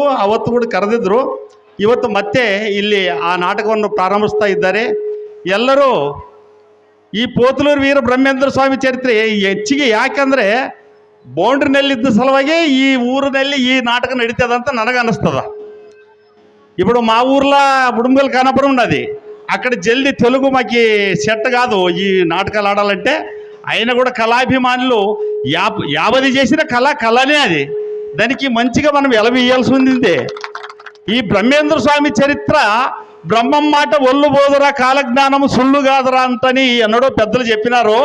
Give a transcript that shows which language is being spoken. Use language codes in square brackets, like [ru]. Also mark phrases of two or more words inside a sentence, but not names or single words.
[kn] ಅವತ್ತು ಕೂಡ ಕರೆದಿದ್ರು. ಇವತ್ತು ಮತ್ತೆ ಇಲ್ಲಿ ಆ ನಾಟಕವನ್ನು ಪ್ರಾರಂಭಿಸ್ತಾ ಇದ್ದಾರೆ. ಎಲ್ಲರೂ ಈ ಪೋತಲೂರು ವೀರ ಬ್ರಹ್ಮೇಂದ್ರ ಸ್ವಾಮಿ ಚರಿತ್ರೆ ಹೆಚ್ಚಿಗೆ ಯಾಕಂದರೆ ಬೌಂಡ್ರಿನಲ್ಲಿದ್ದ ಸಲುವಾಗಿ ಈ ಊರಿನಲ್ಲಿ ಈ ನಾಟಕ ನಡೀತದಂತ ನನಗೆ ಅನ್ನಿಸ್ತದ. [te] ఇప్పుడు మా ఊర్లో బుడుంబల్ కానపురం ఉన్నది. అక్కడ జల్దీ తెలుగు మాకి సెట్ కాదు ఈ నాటకాలు ఆడాలంటే. అయినా కూడా కళాభిమానులు యావది చేసిన కళనే అది. దానికి మంచిగా మనం ఎలవేయాల్సి ఉంది. ఈ బ్రహ్మేంద్ర స్వామి చరిత్ర బ్రహ్మం మాట ఒళ్ళు బోదురా కాలజ్ఞానము సుళ్ళు కాదురా అంతని ఎన్నడో పెద్దలు చెప్పినారు.